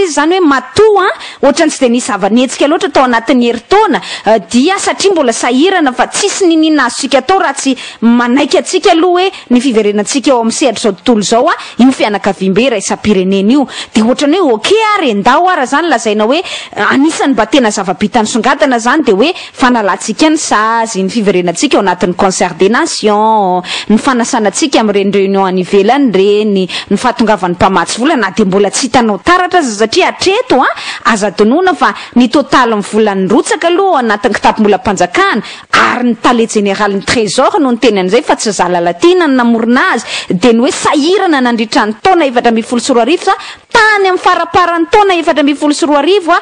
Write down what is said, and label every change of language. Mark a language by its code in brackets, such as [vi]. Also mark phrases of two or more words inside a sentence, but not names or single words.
[mg] izy zany hoe matoa ohatrany tsy de nisy zava-nietsika loatra tao anatin'ny herintaona dia satria mbola sahirana fa tsisy ninina azontsika atao raha tsy manaiky atsika aloha hoe ny fiverenantsika eo amin'ny sehatra zao tontolo zao io fianakaviam-be iraisam-pirenena io de ohatrany hoe oke ary endao ara zany lazaina hoe anisany mba tena zava-bitany songadana zany de hoe fanalatsika ny sazy ny fiverenantsika ao anatin'ny [fr] concert des nations [mg] ny fanasanatsika amin'ireny réunion any ivelany reny ny fahatongavan'ny mpamatsy vola na de mbola tsy hitanao taratra aza satria atreto aza donona fa ny totaly ny volan'ny rotsaka aloha anatin'ny kitapo-mbola-panjakana ary ny [fr] palais général [mg] ny trésor no ny teny an'izay fa tsy zalalatina ny namorona azy de ny hoe sahirana nandritra ny taona 2024 sa tany amin'ny faraparan'ny taona 2024